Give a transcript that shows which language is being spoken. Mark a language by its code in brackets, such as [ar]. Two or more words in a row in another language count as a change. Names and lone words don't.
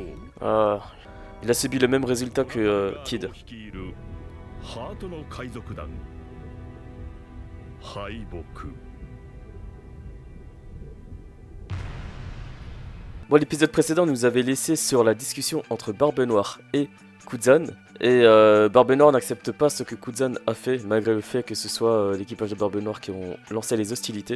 [fr] Ah, il a subi le même résultat que Kid. [ja] 率いるハートの海賊団敗北 [fr] Bon, l'épisode précédent nous avait laissé sur la discussion entre Barbe Noire et Kuzan. Et Barbe Noire n'accepte pas ce que Kuzan a fait, malgré le fait que ce soit l'équipage de Barbe Noire qui ont lancé les hostilités.